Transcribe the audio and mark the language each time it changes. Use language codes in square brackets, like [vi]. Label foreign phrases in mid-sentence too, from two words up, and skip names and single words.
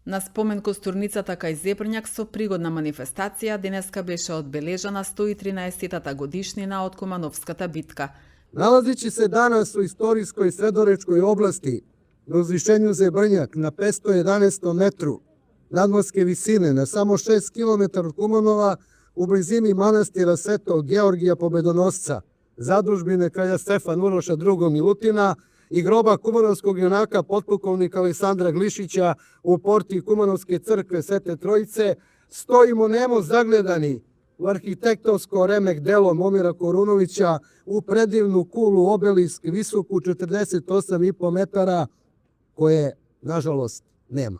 [mk] На спомен костурницата кај Зебрњак со пригодна манифестација денеска беше одбележана 113-та годишнина од Кумановската битка. [sr] Налазичи се данас у историској Средоречкој области на узвишењу Зебрњак на 511 метру надморске висине на само 6 км од Куманова у близини манастира Светог Георгија Победоносца, задружбине краља Стефан Уроша II Милутина и гроба кумановскog јунака подполковника Александра Глишиća u porti Kumanovske crkve Svete Trojice, stojimo nemo zaglедани u arhitektonsko remek delo Momira Korunovića u predivnu kulu obelisk visoku 48,5 metara, koje, nažalost, nema.